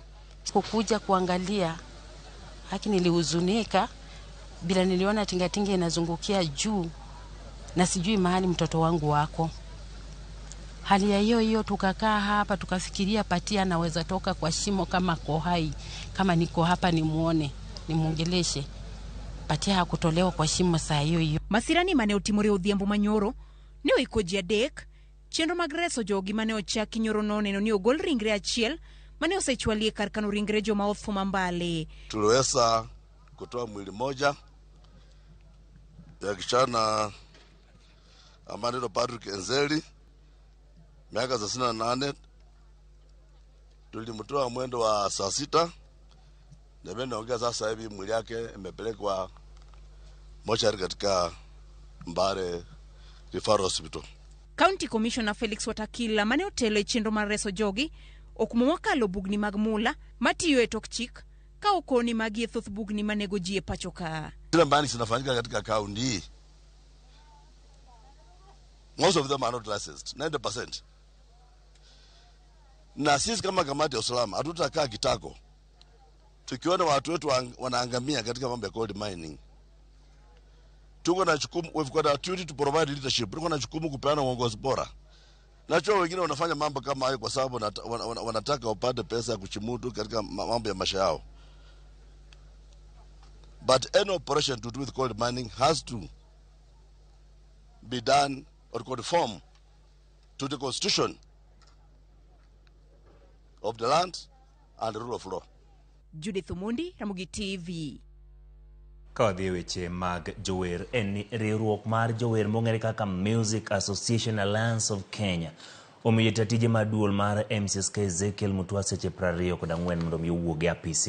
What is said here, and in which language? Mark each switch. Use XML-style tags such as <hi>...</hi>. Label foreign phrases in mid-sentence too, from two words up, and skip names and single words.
<sw>Kukuja kuangalia, lakini nilihuzunika bila niliona tingatinga inazungukia juu na sijui mahali mtoto wangu wako. Hali ya hiyo tukakaa hapa tukafikiria Patia anaweza toka kwa shimo kama ko hai, kama niko hapa nimuone, nimuongeleshe. Patia hakutolewa kwa shimo saa hiyo.</sw> <luo>Masirani mane otimore odhiambo manyoro ne oiko ji adek, chenro mag reso jogi mane ochaki nyoro no neno ni ogol ringre achiel mane osechwalie kar kano ringre joma otho Mbali.</luo> <sw>Tuliweza kutoa mwili moja ya kijana Amandero Patrick Enzeli, miaka 68. Tulimtoa mwendo wa saa 6, na mimi naongea sasa hivi mwili yake imepelekwa mochari katika Mbare Referral Hospital.</sw> <en>County Commissioner</en> <luo>Felix Watakila mane otelo e chenro mar reso jogi okumo mokalo bugni mag mula matiyo e tok chik ka okoni magi thoth bugni manego ji e pacho ka.</luo> <sw>Zile mbani zinafanyika katika kaunti hii,</sw> <en>most of them are not licensed, 90%.</en> <sw>Na sisi kama kamati ya usalama hatutakaa kitako tukiona watu wetu wanaangamia katika mambo ya</sw> <en>gold mining.</en> <sw>Tuko na jukumu,</sw> <en>we've got a duty to provide leadership.</en> <sw>Tuko na jukumu kupeana uongozi bora. Najua wengine wanafanya mambo kama hayo kwa sababu wanataka wapate pesa ya kuchimudu katika mambo ya maisha yao.</sw> <en>But any operation to do with gold mining has to be done or conform to the constitution of the land and the rule of law.</en> <luo>Judith Omondi, Ramogi TV. Kodhi weche mag jower en riwruok mar jower mong'ere kaka Music Association Alliance of Kenya omiyo jatije maduol mar MCSK Ezekiel Mutua seche 24 mondo mi owuog e apisi.</luo>